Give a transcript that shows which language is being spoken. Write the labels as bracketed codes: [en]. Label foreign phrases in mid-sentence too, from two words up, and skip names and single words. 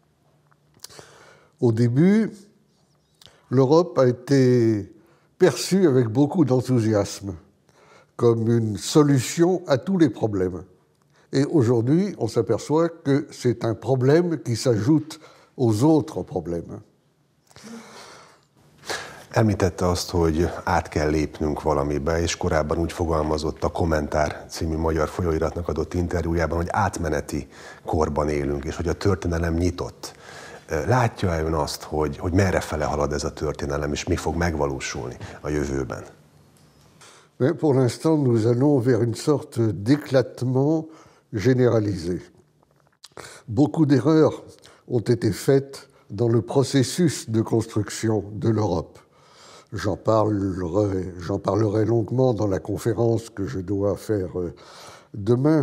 [fr] Au début, l'Europe a été perçue avec beaucoup d'enthousiasme comme une solution à tous les problèmes. Et aujourd'hui, on s'aperçoit que c'est un problème qui s'ajoute aux autres problèmes. [hu] Említette azt, hogy át kell lépnünk valamibe, és korábban úgy fogalmazott a Kommentár című magyar folyóiratnak adott interjújában, hogy átmeneti korban élünk, és hogy a történelem nyitott. Látja-e ön azt, hogy merrefele halad ez a történelem, és mi fog megvalósulni a jövőben? [fr] Mais pour l'instant, nous allons vers une sorte d'éclatement généralisé. Beaucoup d'erreurs ont été faites dans le processus de construction de l'Europe. J'en parlerai longuement dans la conférence que je dois faire demain.